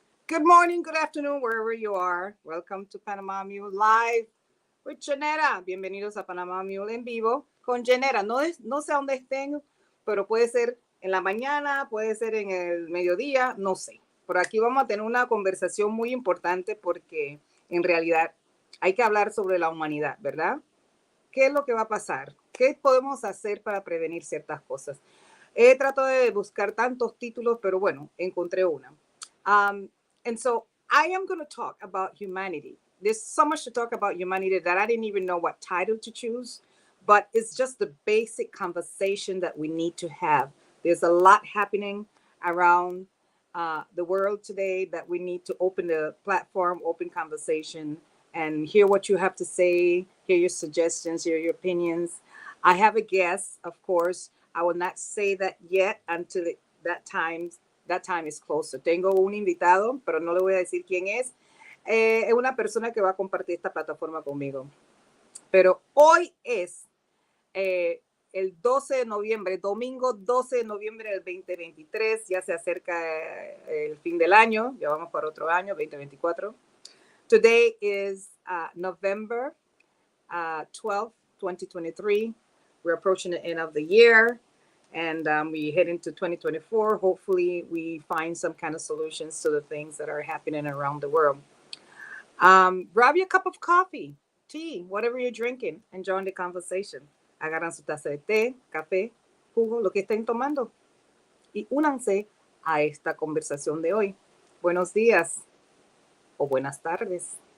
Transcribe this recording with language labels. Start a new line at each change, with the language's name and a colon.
English: Good morning, good afternoon, wherever you are. Welcome to Panama Mule Live with Janera.
Spanish: Bienvenidos a Panama Mule en vivo con Janera. No sé dónde estén, pero puede ser en la mañana, puede ser en el mediodía, no sé. Por aquí vamos a tener una conversación muy importante porque en realidad hay que hablar sobre la humanidad, ¿verdad? ¿Qué es lo que va a pasar? ¿Qué podemos hacer para prevenir ciertas cosas? He tratado de buscar tantos títulos, pero bueno, encontré una.
English: And so I am going to talk about humanity. There's so much to talk about humanity that I didn't even know what title to choose, but it's just the basic conversation that we need to have. There's a lot happening around the world today that we need to open the platform, open conversation, and hear what you have to say, hear your suggestions, hear your opinions. I have a guest, of course. I will not say that yet until that time is closer.
Spanish: Tengo un invitado, pero no le voy a decir quién es. Es una persona que va a compartir esta plataforma conmigo. Pero hoy es el 12 de noviembre, domingo 12 de noviembre del 2023. Ya se acerca el fin del año. Ya vamos para otro año, 2024.
English: Today is November 12th, 2023. We're approaching the end of the year, and we head into 2024. Hopefully, we find some kind of solutions to the things that are happening around the world. Grab you a cup of coffee, tea, whatever you're drinking, and join the conversation.
Spanish: Agarran su taza de té, café, jugo, lo que estén tomando, y únanse a esta conversación de hoy. Buenos días o buenas tardes.